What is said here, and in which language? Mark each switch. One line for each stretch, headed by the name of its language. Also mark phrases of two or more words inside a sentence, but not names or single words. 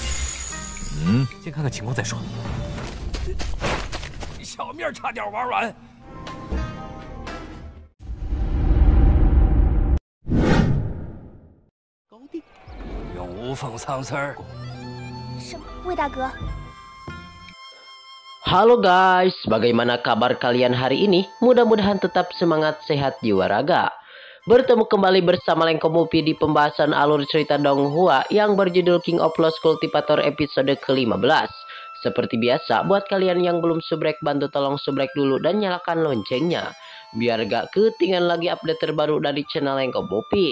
Chinese: 先看看情况再说。小命差点玩完。高地，永无奉丧丝儿。什么？魏大哥？
Indonesian: Halo guys, bagaimana kabar kalian hari ini? Mudah-mudahan tetap semangat, sehat jiwa raga. Bertemu kembali bersama Lengko Movie di pembahasan alur cerita Donghua yang berjudul King of Lost Cultivator episode ke-15. Seperti biasa, buat kalian yang belum subrek, bantu tolong subrek dulu dan nyalakan loncengnya, biar gak ketinggalan lagi update terbaru dari channel Lengko Movie.